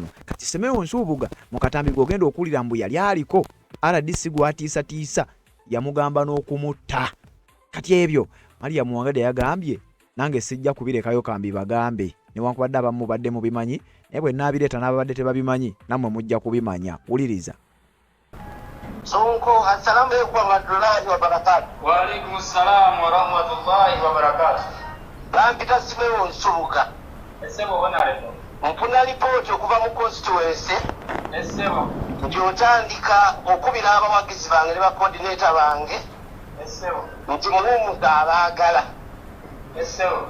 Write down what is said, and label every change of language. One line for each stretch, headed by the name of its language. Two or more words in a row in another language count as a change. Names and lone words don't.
Ganda: Kati Semeo Nsubuga mu katambi gogenda okulira mbu yali aliko RDC gwatiisatiisa yamugamba n'okumutta. Kati ebyo Mariam Wangadya yagambye nange sijja kubirekayo kambi bagambe newankubadde abamu badde mu bimanyi naye bwe naabireeta n'ababadde tebabimanyi nammwe mujja kubimanya. Wuliriza. Sonko,
Arabic: السلام عليكم ورحمة الله وبركاته. وعليكم السلام ورحمة الله وبركاته.
Ganda: Bampita Semeo Nsubuga. Esebo bonaleto. Mpuna lipooti okuva mu constituency. Esebo. Nti otandika okubira abawagizi bange ne bacoordinator bange. Esebo. Nti mulimu abaagala. Esebo.